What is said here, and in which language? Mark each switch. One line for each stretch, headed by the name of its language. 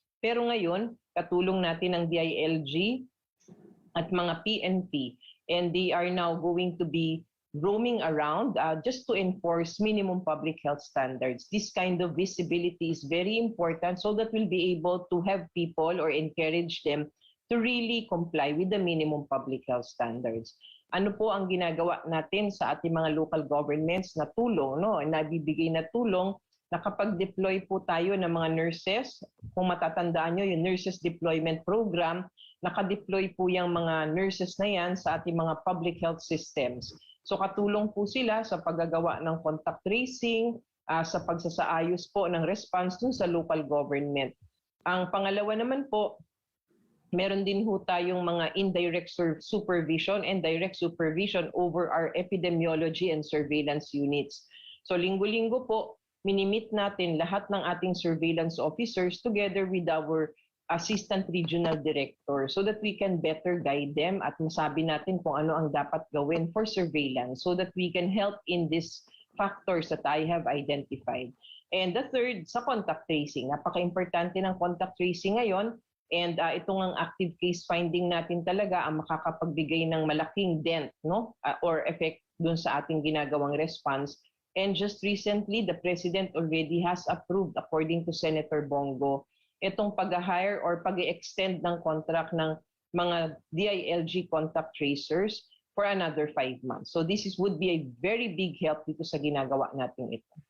Filipino: Pero ngayon, katulong natin ang DILG at mga PNP,
English: and they are now going to be roaming around just to enforce minimum public health standards. This kind of visibility is very important so that we'll be able to have people or encourage them to really comply with the minimum public health standards.
Filipino: Ano po ang ginagawa natin sa ating mga local governments na tulong, nabibigay na tulong, nakapag-deploy po tayo ng mga nurses. Kung matatandaan nyo, yung Nurses Deployment Program, nakadeploy po yung mga nurses na yan sa ating mga public health systems. So katulong po sila sa paggagawa ng contact tracing, sa pagsasaayos po ng response dun sa local government. Ang pangalawa naman po, meron din ho tayong mga
English: indirect supervision and direct supervision over our epidemiology and surveillance units.
Filipino: So linggo-linggo po, minimit natin lahat ng ating surveillance officers
English: together with our assistant regional director so that we can better guide them
Filipino: at masabi natin kung ano ang dapat gawin
English: for surveillance so that we can help in these factors that I have identified. And the third,
Filipino: sa contact tracing. Napaka-importante ng contact tracing ngayon, and itong ang active case finding natin talaga ang makakapagbigay ng malaking dent or effect dun sa ating ginagawang response.
English: And just recently, the President already has approved, according to Senator Bongo,
Filipino: itong pag-hire or pag-extend ng contract ng mga
English: DILG contact tracers for another 5 months. So this would be a very big help
Filipino: dito sa ginagawa natin ito.